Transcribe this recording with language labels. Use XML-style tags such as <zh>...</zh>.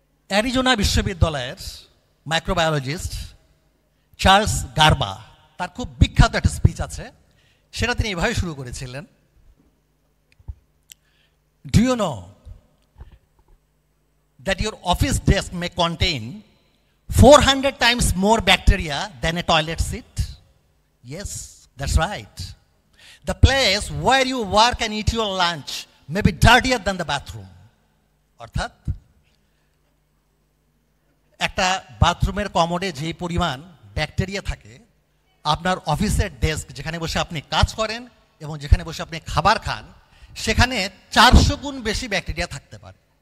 <bn>Arizona বিশ্ববিদ্যালয়ের microbiologist Charles garba, তার খুব বিখ্যাত একটা স্পিচ আছে, সেটা তিনি এভাবে শুরু করেছিলেন:</bn> <en>Do you know that your office desk may contain 400 times more bacteria than a toilet seat? Yes, that's right. The place where you work and eat your lunch may be dirtier than the bathroom.</en> <bn>অর্থাৎ একটা বাথরুমের কমোডে যে পরিমাণ bacteria থাকে, আপনার অফিসের desk যেখানে বসে আপনি কাজ করেন এবং যেখানে বসে আপনি খাবার খান, সেখানে 400 গুণ বেশি ব্যাকটেরিয়া থাকতে পারে।</bn>